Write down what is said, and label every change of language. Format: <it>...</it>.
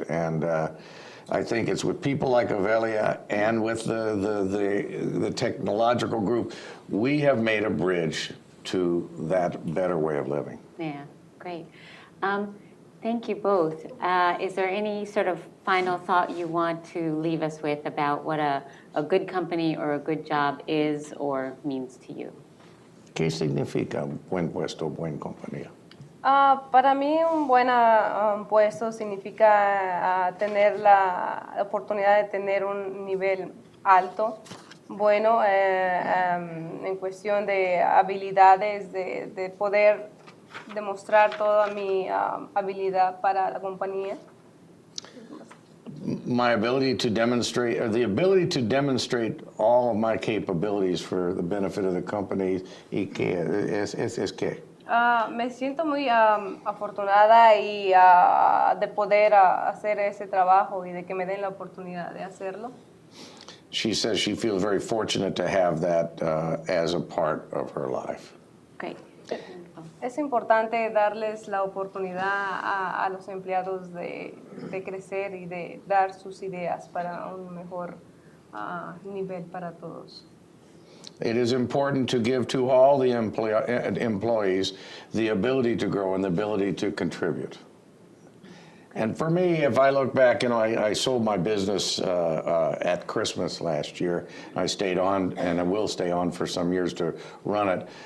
<en>And I think it's with people like Avelia and with the technological group, we have made a bridge to that better way of living. Yeah, great. Thank you both. Is there any sort of final thought you want to leave us with about what a good company or a good job is or means to you?</en> <es>¿Qué significa buen puesto, buena compañía? Para mí un buen puesto significa tener la oportunidad de tener un nivel alto, bueno, en cuestión de habilidades, de poder demostrar toda mi habilidad para la compañía.</es> <en>My ability to demonstrate, or the ability to demonstrate all of my capabilities for the benefit of the company,</en> <es>y que es que. Me siento muy afortunada y de poder hacer ese trabajo y de que me den la oportunidad de hacerlo.</es> <en>She says she feels very fortunate to have that as a part of her life. Great.</en> <es>Es importante darles la oportunidad a los empleados de crecer y de dar sus ideas para un mejor nivel para todos.</es> <en>It is important to give to all the employees the ability to grow and the ability to contribute. And for me, if I look back, you know, I sold my business at Christmas last year. I stayed on, and I will stay on for some years to run it.</en>